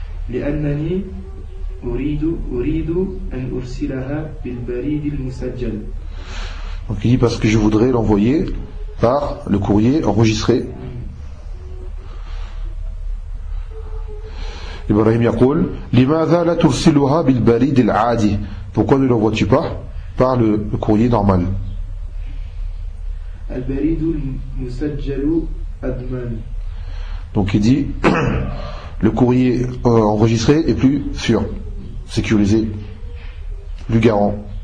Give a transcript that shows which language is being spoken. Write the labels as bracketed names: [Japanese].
[Arabic] لأنني أريد أن أرسلها بالبريد المسجل. [French] Donc il dit parce que je voudrais l'envoyer par le courrier enregistré. [Arabic] Ibrahim يقول لماذا لا ترسلها بالبريد العادي. [French] Pourquoi ne l'envoies-tu pas par le courrier normal. [Arabic] البريد المسجل أضمن. [French] Donc il dit le courrier enregistré est plus sûr, sécurisé, plus garant.